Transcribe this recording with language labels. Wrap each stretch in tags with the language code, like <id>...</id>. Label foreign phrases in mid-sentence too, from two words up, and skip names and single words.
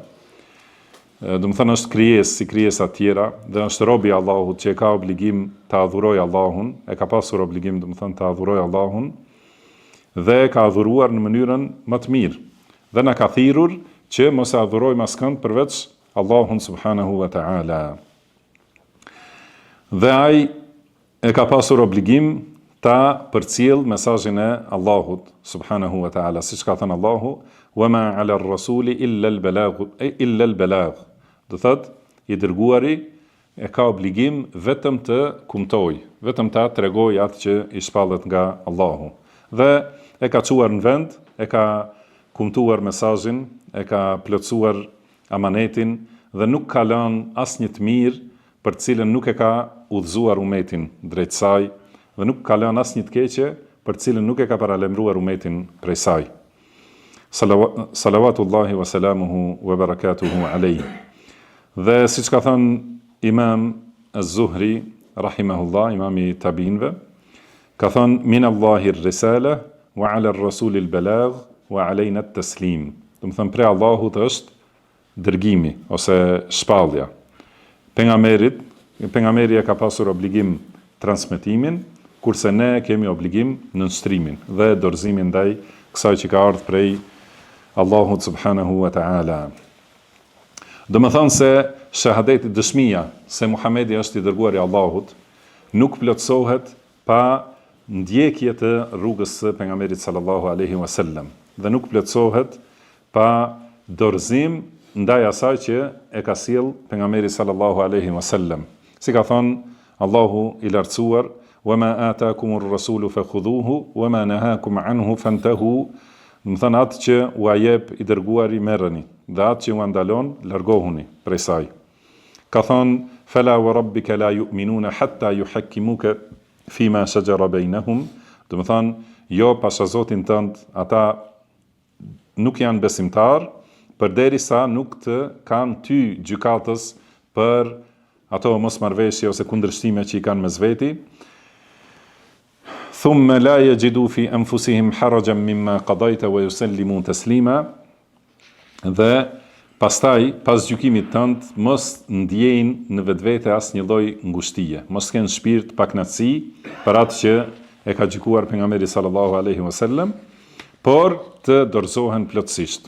<sq>Do të thonë, është krijesë si krijesa të tjera, dhe është rob i Allahut që ka obligim të adhurojë Allahun, e ka pasur obligim, do të thonë, të adhurojë Allahun, dhe ka adhuruar në mënyrën më të mirë, dhe na ka thirrur që mos e adhurojmë askënd përveç Allahun</sq> <ar>سبحانه وتعالى.</ar> <sq>Dhe ai e ka pasur obligim ta përcjell mesazhin e Allahut</sq> <ar>سبحانه وتعالى,</ar> <sq>siç ka thënë Allahu,</sq> <ar>وما على الرسول إلا البلاغ.</ar> <sq>Do thotë, i dërguari e ka obligim vetëm të kumtoj, vetëm ta tregoj atë që i shpallet nga Allahu. Dhe e ka çuar në vend, e ka kumtuar mesazhin, e ka plotësuar amanetin, dhe nuk ka lënë asnjë të mirë për të cilën nuk e ka udhëzuar umetin drejt saj, dhe nuk ka lënë asnjë të keqe për të cilën nuk e ka paralajmëruar umetin prej saj.</sq> <ar>صلوات الله وسلامه وبركاته عليه.</ar> <sq>Dhe siç ka thënë Imam Az-Zuhri rahimahullah, imami tabinve, ka thënë,</sq> <ar>من الله الرسالة وعلى الرسول البلاغ وعلينا التسليم.</ar> <sq>Do të thënë, prej Allahut është dërgimi ose shpallja. Pejgamberi ka pasur obligim transmetimin, kurse ne kemi obligim nënshtrimin dhe dorëzimin ndaj kësaj që ka ardhur prej Allahut</sq> <ar>سبحانه وتعالى.</ar> <sq>Do më thonë se shahadeti, dëshmia se Muhamedi është i dërguari i Allahut, nuk plotësohet pa ndjekje të rrugës së pejgamberit</sq> <ar>صلى الله عليه وسلم</ar> <sq>dhe nuk plotësohet pa dorëzim ndaj asaj që e ka sjell pejgamberi</sq> <ar>صلى الله عليه وسلم.</ar> <sq>Si ka thënë Allahu i lartësuar:</sq> <ar>"وما آتاكم الرسول فخذوه وما نهاكم عنه فانتهوا."</ar> <sq>Do të thonë atë që u jep i dërguari merrni, dhe atë që u ndalon largohuni prej saj. Ka thonë:</sq> <ar>"فلا وربك لا يؤمنون حتى يحكموك فيما شجر بينهم."</ar> <sq>Do të thonë, jo pasha Zotin tënd, ata nuk janë besimtar përderisa nuk të kanë ty gjykatës për ato mosmarrveshje ose kundërshtime që i kanë mes veti.</sq> <ar>ثم لا يجدوا في أنفسهم حرجا مما قضيت ويسلموا تسليما.</ar> <sq>Dhe pastaj, pas gjykimit tënd, mos ndjejnë në vetvete asnjë lloj ngushtie, mos kenë shpirt pakënaqësi për atë që e ka gjykuar pejgamberi</sq> <ar>صلى الله عليه وسلم,</ar> <sq>por të dorëzohen plotësisht.</sq>